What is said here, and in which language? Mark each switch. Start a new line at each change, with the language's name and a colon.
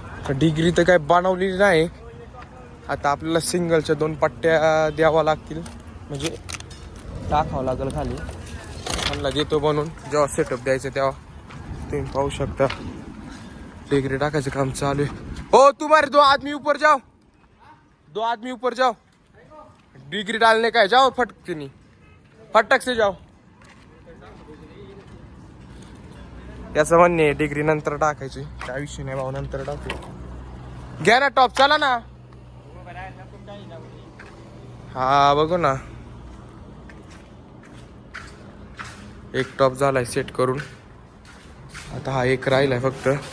Marathi: Degree तर काय बनवलेली नाही. आता आपल्याला सिंगलच्या 2 पट्ट्या द्यावा लागतील, म्हणजे टाकावं लागेल खाली. मला देतो बनवून, जेव्हा सेटअप द्यायचं तेव्हा. तुम्ही पाहू शकता डिग्री टाकायचं काम चालू आहे.
Hindi: हो तुम्हारे 2 आदमी ऊपर जाओ, 2 आदमी ऊपर जाओ. डिग्री डालने का है, जाओ फटकनी फटक से जाओ.
Marathi: याचं म्हणणे डिग्री नंतर टाकायची, काय विषय नाही भाऊ, नंतर टाकू. घ्या ना टॉप, चला ना. हा बघू ना. एक टॉप झालाय सेट करून. आता हा एक राहिलाय फक्त.